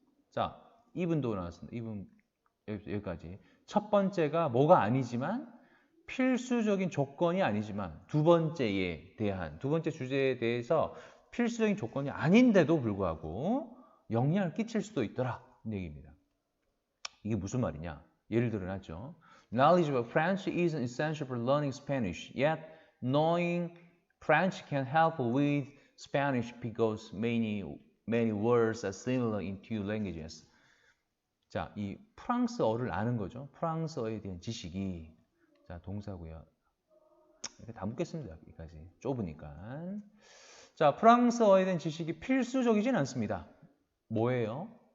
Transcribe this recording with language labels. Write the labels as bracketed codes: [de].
[ko] 자, 이분도 나왔습니다. 이분 여기까지. 첫 번째가 뭐가 아니지만 필수적인 조건이 아니지만 두 번째 주제에 대해서 필수적인 조건이 아닌데도 불구하고 영향을 끼칠 수도 있더라. 이 얘기입니다. 이게 무슨 말이냐? 예를 들어 놨죠. [en] Knowledge of French isn't essential for learning Spanish, yet knowing French can help with Spanish because many words are similar in two languages. [ko] 자, 이 프랑스어를 아는 거죠. 프랑스어에 대한 지식이. 자, 동사고요. 이렇게 다 묻겠습니다. 여기까지. 좁으니까. 자, 프랑스어에 대한 지식이 필수적이진 않습니다. 뭐예요?